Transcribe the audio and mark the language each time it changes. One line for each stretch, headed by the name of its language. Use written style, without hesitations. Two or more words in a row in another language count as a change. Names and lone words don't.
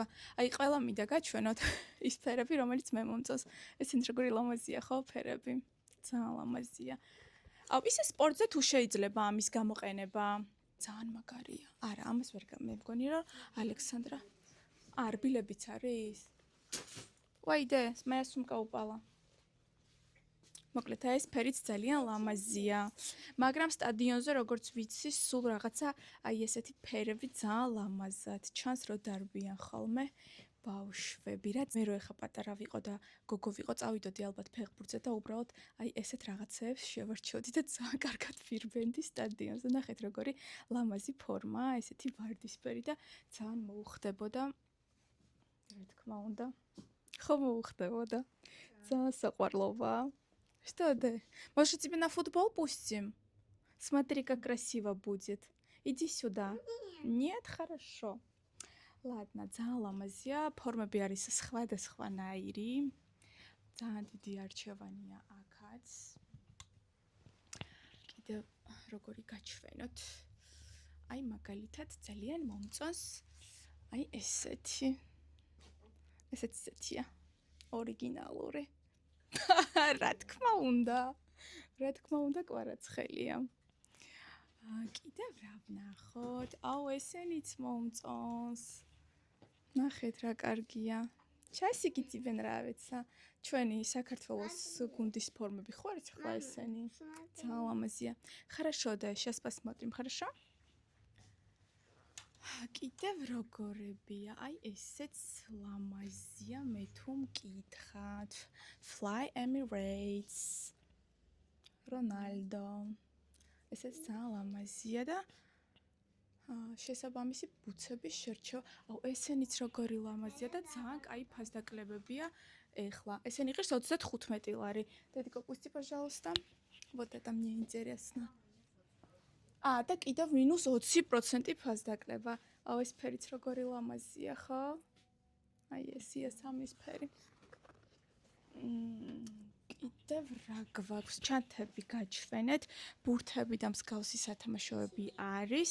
Georgian: აი ყველა მინდა გაჩვენოთ ის ფერები, რომელიც მე მომწონს. ესენი როგორი ლამაზია ხო ფერები? ძალიან ლამაზია. აუ ისე სპორტზე თუ შეიძლება ამის გამოყენება. ძალიან მაგარია. არა, ამას ვერ მე მგონი რომ ალექსანდრა რბილებიც არის. ვაიდე,
Russian: моя сумка упала.
Georgian: მოკლედ ეს ფერიც ძალიან ლამაზია. მაგრამ სტადიონზე როგორც ვიცი, სულ რაღაცა აი ესეთი ფერები ძალიან ლამაზად. ჩანს რომ დარბიან ხოლმე ბავშვები, რაც მე რო ეხა პატარა ვიყო და გოგო ვიყო, წავიდოდი ალბათ ფეხბურთზე და უბრალოდ აი ესეთ რაღაცეებს შევარჩიოდი და ძალიან კარგად ვირბენდი სტადიონზე. ნახეთ როგორი ლამაზი ფორმაა, ესეთი ვარდისფერი და ძალიან მოუხდებოდა. რა თქმა უნდა. ხო მოუხდებოდა. Ძალიან საყვარლობაა.
Russian: Что ты? Может, тебе на футбол пустим? Смотри, как красиво будет. Иди сюда. Нет, хорошо. Ладно,
Georgian: ძალიან ლამაზია. ფორმები არის სხვადასხვანაირი. ძალიან დიდი არჩევანია აქაც. კიდევ როგორი გაჩვენოთ. აი მაგალითად ძალიან მომწონს. აი ესეთი. ესეთია. ორიგინალური. რა თქმა უნდა. რა თქმა უნდა, კვარაცხელია. კიდევ რა ვნახოთ? აუ, ესენიც მომწონს. ნახეთ რა კარგია. ჩასიკიცებენ რავეცა. ჩვენი საქართველოს გუნდის ფორმები ხო არის ახლა ესენი? ძალიან ლამაზია.
Russian: Хорошо, да, сейчас посмотрим, хорошо?
Georgian: კიდევ როგორებია? აი ესეც ლამაზია, მე თუ მკითხავთ. Fly Emirates. Ronaldo. ესეც ძალიან ლამაზია და შესაბამისი ბუცების შერჩევა. აუ, ესენიც როგორი ლამაზია და ძალიან კაი ფასდაკლებებია ეხლა. ესენი ღირს 35 ლარი.
Russian: Дедико, пусти, пожалуйста. Вот это мне интересно.
Georgian: და კიდევ минус 20% ფასდაკლება. აუ, ეს ფერიც როგორი ლამაზია, ხო? აი ესია სამის ფერი. კიდევ რა გვაქვს? ჩანთები გაჩვენეთ, ბურთები და მსგავსი სათამაშოები არის.